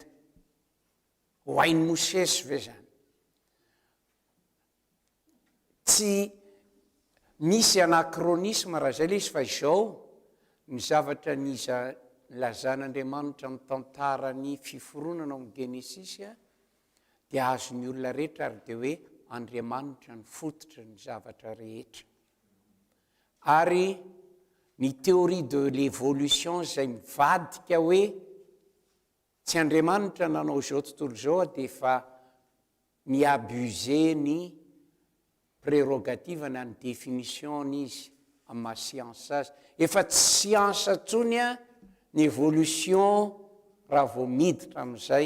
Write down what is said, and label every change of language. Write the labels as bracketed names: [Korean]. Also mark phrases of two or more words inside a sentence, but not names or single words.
[Malagasy] Ho hain'ny Mosesy ve zany. Tsy misy anachronisme raha zay le izy fa izao ny zavatra lazan'Andriamanitra amin'ny tantarany fiforonana amin'ny Genesis dia azon'ny olona rehetra ary dia hoe Andriamanitra ny fototra ny zavatra rehetra. Ary ny [French] théorie de l'évolution [Malagasy] zay mivadika hoe tsy Andriamanitra nanao zao tontolo zao dia efa miabuse ny prérogative na ny définition izy amin'ny maha siansa azy. Efa tsy siansa tsony ny évolution raha vao miditra amin'izay.